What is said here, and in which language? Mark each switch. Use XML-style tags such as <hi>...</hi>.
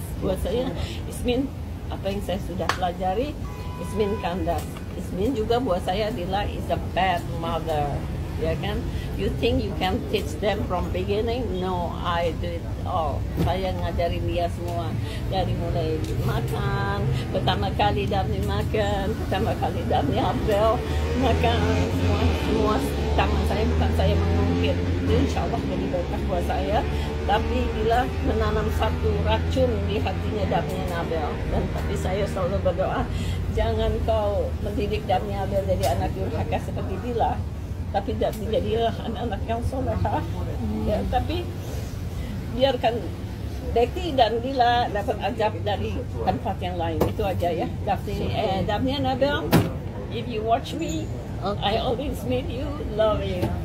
<id>Buat saya,</id> <en>it mean</en> <id>apa yang saya sudah pelajari, it mean kandas.</id> <en>It mean juga buat saya Dila is a bad mother.</en> <id>Ya kan?</id> <en>You think you can teach them from beginning? No, I do it all.</en> <id>Saya ngajarin dia semua. Dari mulai makan, pertama kali Daphne makan, pertama kali Daphne Abel makan, semua taman saya, bukan saya mengungkit. Itu insya Allah jadi berkah buat saya. Tapi bila menanam satu racun di hatinya Daphne Abel, dan tapi saya selalu berdoa, jangan kau mendidik Daphne Abel jadi anak durhaka seperti Dila. Tapi jadilah anak-anak yang solehah. Ya, tapi biarkan Betty dan Dila dapat ajab dari tempat yang lain. Itu aja ya.</id> <en>Daphne and Abel, if you watch me, I always meet you, love you.</en>